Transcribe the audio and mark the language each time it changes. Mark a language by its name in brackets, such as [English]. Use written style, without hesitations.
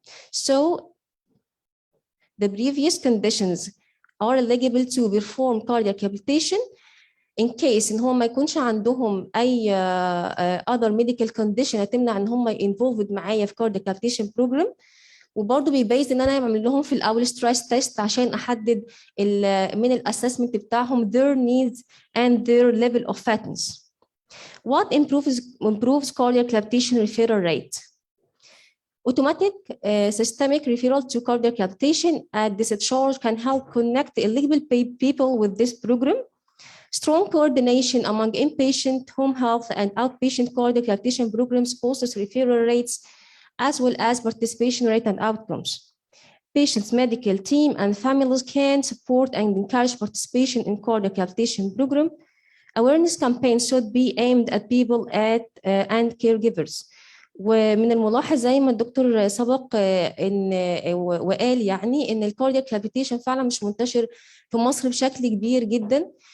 [English] So the previous conditions are eligible to perform cardiac rehabilitation in case [Arabic] ان هم ما يكونش عندهم اي [English] other medical condition [Arabic] هتمنع ان هم [English] involved [Arabic] معايا في [English] cardiac rehabilitation program. [Arabic] وبرضه بيبيز ان انا اعمل لهم في الاول ستريس تيست عشان احدد من الاسسمنت بتاعهم [English] their needs and their level of fitness. What improves cardiac rehabilitation referral rate? Automatic systemic referral to cardiac rehabilitation at discharge can help connect eligible people with this program. Strong coordination among inpatient, home health, and outpatient cardiac rehabilitation programs boosts referral rates as well as participation rate and outcomes. Patients' medical team and families can support and encourage participation in cardiac rehabilitation program. Awareness campaigns should be aimed at people and caregivers. [Arabic] ومن الملاحظ زي ما الدكتور سبق ان وقال يعني ان الكاردياك ريهابيليتيشن فعلا مش منتشر في مصر بشكل كبير جدا.